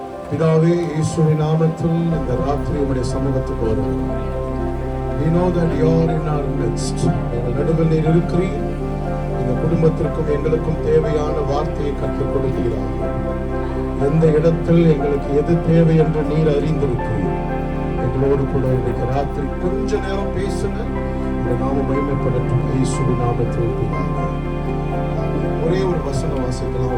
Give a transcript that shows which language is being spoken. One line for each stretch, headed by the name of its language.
Tamil: பிதாவே, இயேசுவின் நாமத்தில் இந்த ராத்திரி உம்முடைய சமூகத்துக்கு வருகிறோம்.
English: We know that you are in our midst.
Tamil: எங்கள் நடுவில் நீர் இருக்கிறீர். இந்த குடும்பத்திற்கும் எங்களுக்கும் தேவையான வார்த்தையை கற்றுக் கொடுக்கிறார். எந்த இடத்தில் எங்களுக்கு எது தேவை என்று நீர் அறிந்திருக்கிறீர். எங்களோடு கூட இன்றைக்கு ராத்திரி கொஞ்ச நேரம் பேசுங்க. இந்த நாம மகிமைப்படட்டும். இயேசுவின் நாமத்தில் பிதாவே. ஒரே ஒரு வசனம் வாசிக்கலாம்.